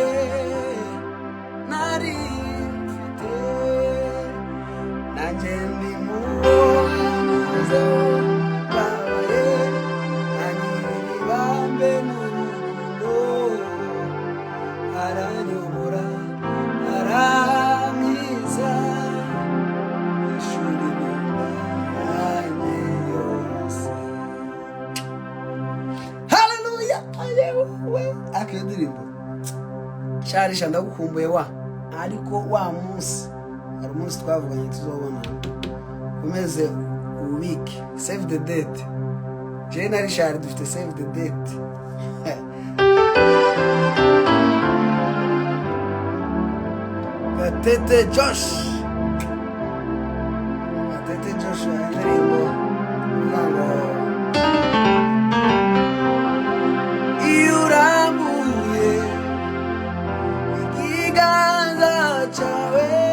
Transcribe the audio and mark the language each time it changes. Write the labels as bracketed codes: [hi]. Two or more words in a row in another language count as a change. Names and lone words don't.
[rw] nari mfite, nanjye ndi mubo yanyuzeho babaye, anyirira ibambe n'urukundo, aranyobora arankiza ishuri yanjye yose. Haleluya, ayewe akedirimbo sharisha ndagukumbuye wa, ariko wa munsi hari umunsi twavuganye tuzobona, umeze ubike [en] save the date. [rw] Je na Richard dufite [en] save the date. [rw] Gatete Josh indirimbo ngo iyo urambuye ikiganza cyawe